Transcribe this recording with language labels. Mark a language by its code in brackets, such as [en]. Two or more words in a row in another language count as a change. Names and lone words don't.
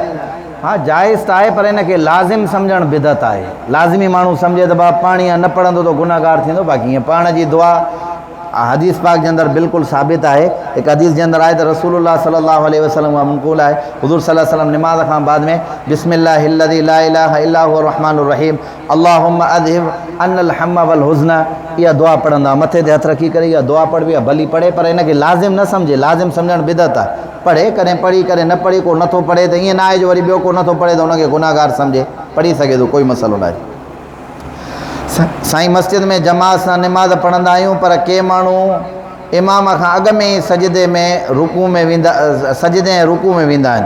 [sd] हाँ जाइज़ त आहे, पर इनखे लाज़िम सम्झणु बिदत आहे। लाज़िमी माण्हू सम्झे त भाउ पाणी न पढ़ंदो त गुनाहगार थींदो। बाक़ी ईअं पढ़ण जी दुआ हदीस पाक जे अंदरि बिल्कुलु साबित आहे। हिकु हदीस जे अंदरि आहे त रसूलुल्लाह [ar] صلى الله عليه وسلم [sd] खां मनक़ूल आहे, हुज़ूर [ar] صلى الله عليه وسلم [sd] निमाज़ खां बाद में [ar] بسم الله الذي لا إله إلا هو الرحمن الرحيم اللهم أذهب عنا الهم والحزن, [sd] इहा दुआ पढ़ंदा। मथे ते हथु रखी करे इहा दुआ पढ़बी आहे, भली पढ़े, पर इनखे लाज़िम न सम्झे। लाज़िम सम्झणु बिदत आहे। पढ़े कॾहिं पढ़ी करे न पढ़ी, को नथो पढ़े त ईअं न आहे जो वरी ॿियो को नथो पढ़े त हुनखे गुनाहगार सम्झे। पढ़ी सघे थो, कोई मसइलो न आहे। साईं मस्जिद में जमात सां निमाज़ पढ़ंदा आहियूं, पर के माण्हू इमाम खां अॻु में ई सजदे में रुकू में वेंदा, सजदे ऐं रुकू में वेंदा आहिनि।